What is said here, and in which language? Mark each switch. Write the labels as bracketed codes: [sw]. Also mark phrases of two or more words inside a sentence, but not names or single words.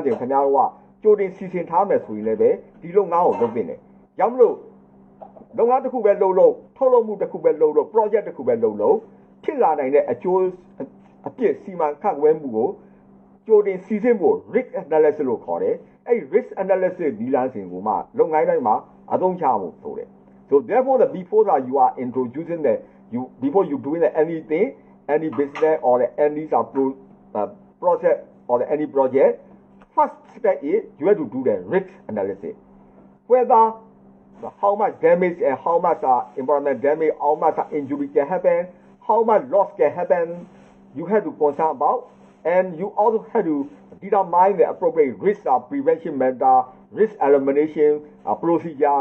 [my] တွေခင်ဗျားတို့ကကြိုတင်စီစဉ်ထားမယ်ဆိုရင်လည်းပဲဒီလုပ်ငန်းကိုလုပ်တင်တယ်ကြောင့်မလို့လုပ်ငန်းတစ်ခုပဲလုပ် ထုတ်လုပ်မှုတစ်ခုပဲလုပ် project တစ်ခုပဲလုပ်ဖြစ်လာနိုင်တဲ့အကျိုးအပြစ်စီမံခန့်ခွဲမှုကိုကြိုတင်စီစဉ်ဖို့ [en] risk analysis [my] လို့ခေါ်တယ်အဲ့ [en] risk analysis [my] ဒီလမ်းစဉ်ကိုမှလုပ်ငန်းတိုင်းမှာအသုံးချဖို့ဆိုတယ် [en] So therefore, before that you are introducing before you doing anything, any business or any process or any project, first step is you have to do the risk analysis. Whether how much damage and how much environment damage, how much injury can happen, how much loss can happen, you have to concern about, and you also have to determine the appropriate risk prevention method, risk elimination procedure.